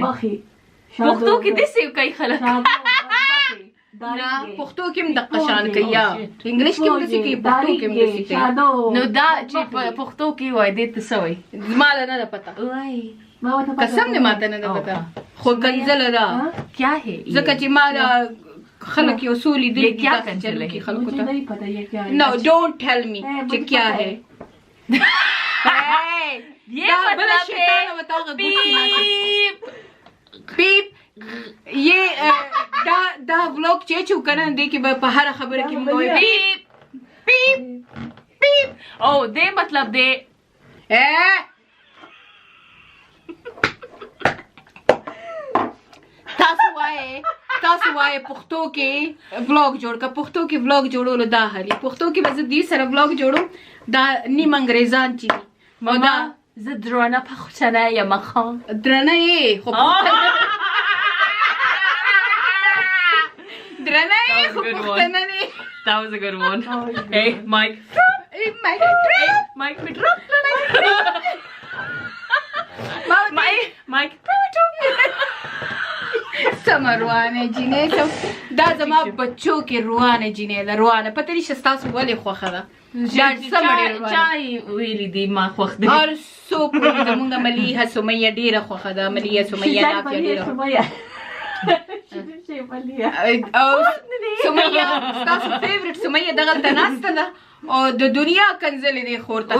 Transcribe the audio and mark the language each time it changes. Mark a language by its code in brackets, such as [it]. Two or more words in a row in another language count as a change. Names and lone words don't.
[ps] پښتو کې داسې کوي خلک نه پښتو کې هم دقه شان کوي یا انګلیش کې هم داسې کوي پښتو کې هم داسې کوي. نو دا چې په پښتو کې وایي دې ته څه وایي؟ زما نه ده پته قسم دې ماته نه ده پته خو کنزله ده [ur] کیا ہے [ps] ځکه چې ما خلک یو څو لیدلي [ur] کیا کنزله ہے [ps] خلکو ته نو [en] don't tell me [ps] چې [ur] کیا ہے یہ مطلب ہے [ps] پیپ یہ دا ولاگ چې چې کنه دې کې به په هر خبره کې موږ پیپ پیپ پیپ او دې مطلب دې تاسو وایي پښتو کې ولاګ جوړ کا پښتو کې ولاګ جوړولو دا هلي پښتو کې به زه دې سره ولاګ جوړم دا نیم انګریزان چې ماما زه درانه پښتنه یم خان درانه یې خو درانه یې خو پښتنه نه. [en] That was a good one. Hey Mike. Hey Mike. Mike me drop. Mike. [ps] سمه روانه جینۍ دا زما بچو کې روانه جینۍ ده روانه پته نشته ستاسو ولې خوښه ده چای ویلي دي ما خوښ دی هر څوک زمونږ ملیحه سمیه ډېره خوښه ده ملیحه سمیه نافیه ډېره او سمیه ستاسو فیورټ سمیه دغلته ناسته ده او د دنیا کنزلې دی خور ته